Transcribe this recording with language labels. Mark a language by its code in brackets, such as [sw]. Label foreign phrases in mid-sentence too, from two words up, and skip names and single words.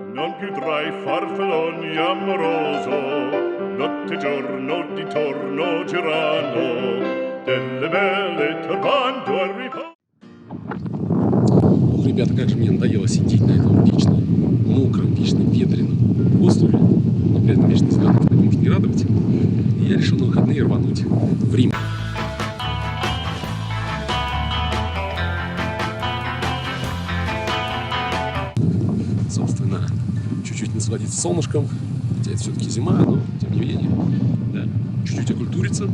[it] non più tra i farfalloni amoroso, notte e giorno di torno girano, delle belle turbando al riposo. [ru] Ох, ребята, как же мне надоело сидеть на этом вечном, мокром, вечно ветреном острове, но при этом вечно зеленый, это может не радовать. И я решил на выходные рвануть в Рим. Собственно, чуть-чуть насладиться солнышком, хотя это все-таки зима, но тем не менее, да, чуть-чуть окультуриться.